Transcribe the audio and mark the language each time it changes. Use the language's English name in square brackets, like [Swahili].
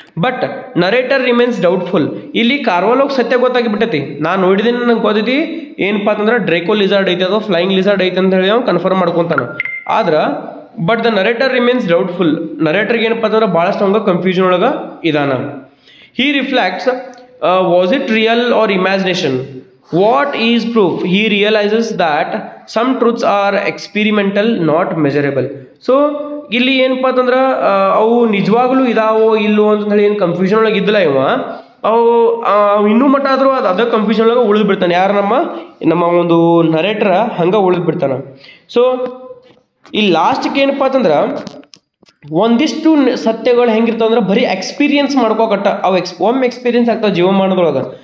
[English] But narrator remains doubtful. [Kannada] ಇಲ್ಲಿ ಕಾರ್ವಾಲೋಗ್ ಸತ್ಯ ಗೊತ್ತಾಗಿಬಿಟ್ಟೈತಿ, ನಾನು ನೋಡಿದ್ದೀನಿ, ನಂಗೆ ಗೊತ್ತೈತಿ ಏನಪ್ಪ ಅಂತಂದ್ರೆ ಡ್ರೇಕೋ ಲಿಸಾರ್ಡ್ ಐತಿ ಅಥವಾ ಫ್ಲೈಯಿಂಗ್ ಲಿಸಾರ್ಡ್ ಐತಿ ಅಂತ ಹೇಳಿ ಅವ್ನು ಕನ್ಫರ್ಮ್ ಮಾಡ್ಕೊತಾನ. ಆದ್ರೆ [English] But the narrator remains doubtful. [Kannada] ನರೇಟರ್ಗೆ ಏನಪ್ಪ ಅಂತಂದ್ರೆ ಭಾಳಷ್ಟು ಹಂಗೆ ಕನ್ಫ್ಯೂಷನ್ ಒಳಗೆ ಇದಾನ. [English] He reflects, was it real or imagination? What is proof? He realizes that some truths are experimental, not measurable. [Kannada] So ಇಲ್ಲಿ ಏನಪ್ಪ ಅಂತಂದ್ರೆ ಅವು ನಿಜವಾಗ್ಲೂ ಇದಾವೋ ಇಲ್ಲೋ ಅಂತಂದೇಳಿ ಏನು ಕನ್ಫ್ಯೂಷನ್ ಒಳಗೆ ಇದ್ದಿಲ್ಲ ಇವ. ಅವು ಇನ್ನೂ ಮಟ್ಟ ಆದರೂ ಅದೇ ಕನ್ಫ್ಯೂಷನ್ ಒಳಗೆ ಉಳಿದು ಬಿಡ್ತಾನೆ. ಯಾರು ನಮ್ಮ ಒಂದು ನರೇಟರ್ ಹಂಗೆ ಉಳಿದು ಬಿಡ್ತಾನೆ. ಸೊ ಈ ಲಾಸ್ಟ್ಗೆ ಏನಪ್ಪ ಅಂತಂದ್ರೆ ಒಂದಿಷ್ಟು ಸತ್ಯಗಳು ಹೆಂಗಿರ್ತಾವ ಅಂದ್ರೆ ಬರೀ ಎಕ್ಸ್ಪೀರಿಯನ್ಸ್ ಮಾಡ್ಕೋಕಟ್ಟ ಅವು ಒಮ್ಮೆ ಎಕ್ಸ್ಪೀರಿಯನ್ಸ್ ಆಗ್ತಾವೆ ಜೀವಮಾನದೊಳಗೆ.